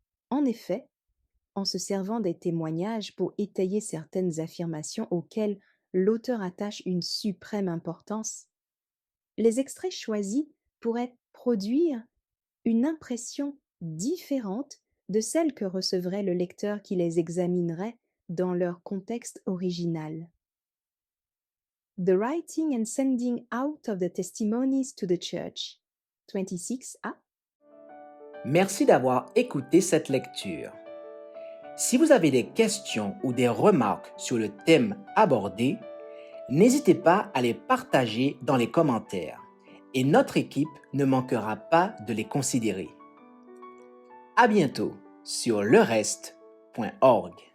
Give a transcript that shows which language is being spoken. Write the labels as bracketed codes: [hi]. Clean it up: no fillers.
[fr] En effet, en se servant des témoignages pour étayer certaines affirmations auxquelles l'auteur attache une suprême importance, les extraits choisis pourraient produire une impression différente de celle que recevrait le lecteur qui les examinerait dans leur contexte original. [en] The writing and sending out of the testimonies to the church. 26a. [fr] Merci d'avoir écouté cette lecture. Si vous avez des questions ou des remarques sur le thème abordé, n'hésitez pas à les partager dans les commentaires et notre équipe ne manquera pas de les considérer. À bientôt sur lereste.org.